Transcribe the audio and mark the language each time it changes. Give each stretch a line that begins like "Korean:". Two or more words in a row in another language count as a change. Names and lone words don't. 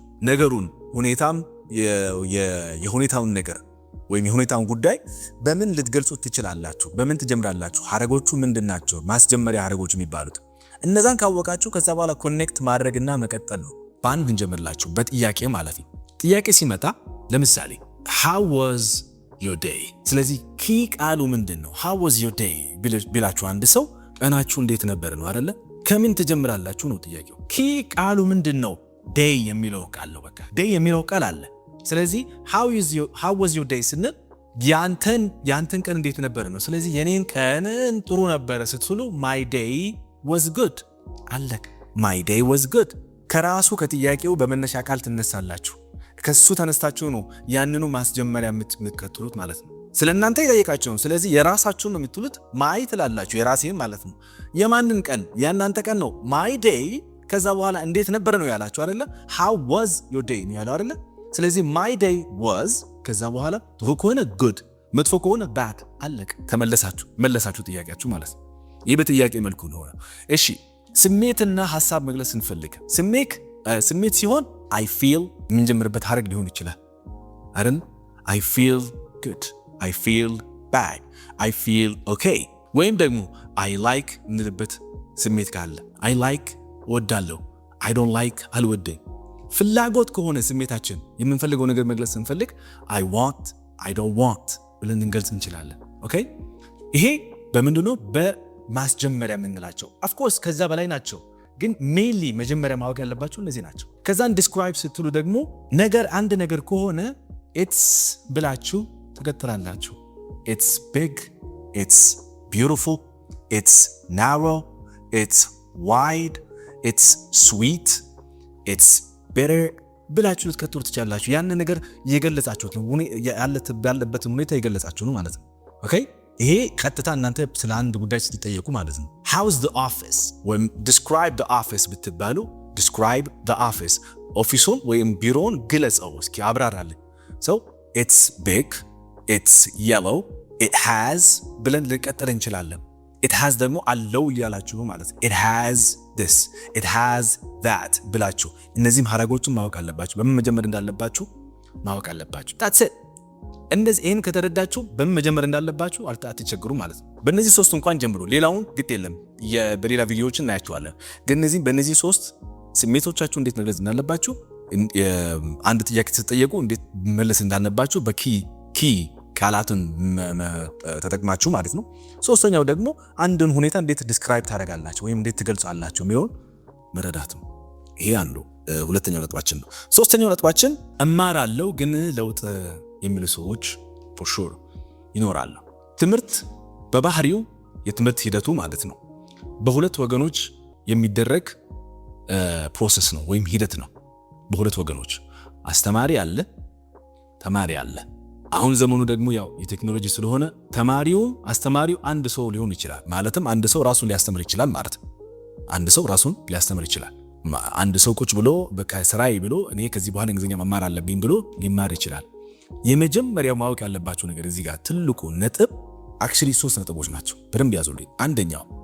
Amharic: ነገሩን የሁኔታውን ነገር ወይም የሁኔታውን ጉዳይ በምን ልትገልጹት ትችላላችሁ? በምን ትጀምራላችሁ? ሐረጎቹ ምንድናቸው? ማስጀመሪያ ሐረጎች የሚባሉት እነዛን ካወቃችሁ ከዛ በኋላ ኮኔክት ማድረግና መቀጠል ነው። በአንድ እንጀምርላችሁ በጥያቄ ማለት ነው። ጥያቄ ሲመጣ ለምሳሌ
English: how was your day?
Amharic: ስለዚህ ኪ ቃሉ ምንድነው?
English: how was your day
Amharic: ቢላችሁ አንድ ሰው ቀናችሁ እንዴት ነበር ነው አይደለ? ከምን ትጀምራላችሁ ነው ጥያቄው። ኪ ቃሉ ምንድነው? day የሚለው ቃል ነው። በቃ day የሚለው ቃል አለ። ስለዚህ
English: how was your day
Amharic: ስንል ያንተን ቀን እንዴት ነበር ነው። ስለዚህ የኔን ቀን ጥሩ ነበር ስትሉ
English: my day was good
Amharic: አለቅ።
English: my day was good
Amharic: ከራሱ ከጥያቄው በመነሻ ቃል ትነሳላችሁ። ከሱ ተነስታችሁ ነው ያንኑ ማስጀመሪያ የምትከተሉት ማለት ነው። ስለእናንተ ይጠይቃችሁ ነው። ስለዚህ የራሳችሁን ነው የምትሉት። my ትላላችሁ የራሴን ማለት ነው። የማንን ቀን? የእናንተ ቀን ነው
English: my day።
Amharic: ከዛ በኋላ እንዴት ነበር ነው ያላችሁ አይደለ?
English: how was your day
Amharic: ነው ያለው አይደለ? ስለዚህ
English: my day was
Amharic: ከዛ በኋላ ጥሩ ከሆነ good፣ መጥፎ ከሆነ bad አለቅ። መለሳችሁ ጥያቄያችሁ ማለት ነው። ይህ በጥያቄ መልኩ ነው። እሺ ስሜትና ሐሳብ መግለጽ ስንፈልግ ስሜት ሲሆን
English: I feel
Amharic: የምንጀምርበት ሐረግ ሊሆን ይችላል አይደል?
English: I feel good፣ I feel bad፣ I feel okay።
Amharic: ወይም ደግሞ
English: I like
Amharic: እንልበት ስሜት ካለ
English: I like
Amharic: ወዳለሁ፣
English: I don't like
Amharic: አልወደኝ። ፍላጎት ከሆነ ስሜታችን የምንፈልገው ነገር መግለጽ ስንፈልግ
English: I want፣ I don't want
Amharic: ብለን እንገልጽ እንችላለን። ኦኬ ይሄ በምንድነው? በማስጀመሪያ የምንላቸው
English: of course
Amharic: ከዛ በላይ ናቸው፣ ግን ሜንሊ መጀመሪያ ማወቅ ያለባቸው እነዚህ ናቸው። ከዛን ዲስክራይብ ስትሉ ደግሞ አንድ ነገር ከሆነ ኢትስ ብላችሁ ትቀጥላላችሁ።
English: it's big, it's beautiful, it's narrow, it's wide, it's sweet፣ it's bitter
Amharic: ብላችሁ ልትቀጥሉ ትችላላችሁ። ያን ነገር እየገለጻችሁት ነው፣ ያለበትን ሁኔታ እየገለጻችሁ ነው ማለት ነው። ኦኬ ይሄ ቀጥታ እናንተ ስለ አንድ ጉዳይ ስትጠየቁ ማለት ነው።
English: how's the office
Amharic: ወይም
English: describe the office
Amharic: ብትባሉ
English: describe the office
Amharic: ኦፊሱን ወይም ቢሮውን ግለጸው እስኪ አብራራልኝ።
English: so it's big፣ it's yellow፣ it has
Amharic: ብለን ልንቀጥል እንችላለን።
English: it has
Amharic: ደግሞ አለው እያላችሁ ማለት ነው።
English: it has this፣ it has that
Amharic: ብላችሁ እነዚህም ሐረጎቹን ማወቅ አለባችሁ። በምን መጀመር እንዳለባችሁ ማወቅ አለባችሁ።
English: that's it።
Amharic: እንደዚህ ይሄን ከተረዳችሁ በምን መጀመር እንዳለባችሁ አትቸገሩ ማለት ነው። በእነዚህ ሶስት እንኳን ጀምሩ፣ ሌላውን ግድ የለም በሌላ ቪዲዮዎችን እናያቸዋለን። ግን በእነዚህ ሶስት ስሜቶቻችሁ እንዴት መግለጽ እንዳለባችሁ፣ አንድ ጥያቄ ስትጠየቁ እንዴት መለስ እንዳለባችሁ በኪ ቃላትን ተጠቅማችሁ ማለት ነው። ሶስተኛው ደግሞ አንድን ሁኔታ እንዴት ዲስክራይብ ታደርጋላችሁ ወይም እንዴት ትገልጻላችሁ የሚሆን መረዳት ነው። ይሄ አንዱ ሁለተኛው ነጥባችን ነው። ሶስተኛው ነጥባችን እማራለሁ ግን ለውጥ የሚሉ ሰዎች
English: for sure
Amharic: ይኖራሉ። ትምህርት በባህሪው የትምህርት ሂደቱ ማለት ነው በሁለት ወገኖች የሚደረግ ፕሮሰስ ነው ወይም ሂደት ነው። በሁለት ወገኖች አስተማሪ አለ፣ ተማሪ አለ። አሁን ዘመኑ ደግሞ ያው የቴክኖሎጂ ስለሆነ አስተማሪው አንድ ሰው ሊሆን ይችላል። ማለትም አንድ ሰው ራሱን ሊያስተምር ይችላል ማለት ነው። አንድ ሰው ራሱን ሊያስተምር ይችላል። አንድ ሰው ቁጭ ብሎ በቃ ስራዬ ብሎ እኔ ከዚህ በኋላ እንግሊዝኛ መማር አለብኝ ብሎ ሊማር ይችላል። የመጀመሪያው ማወቅ ያለባቸው ነገር እዚህ ጋር ትልቁ ነጥብ አክቹሊ 3 ነጥቦች ናቸው። በደንብ ያዙልኝ። አንደኛው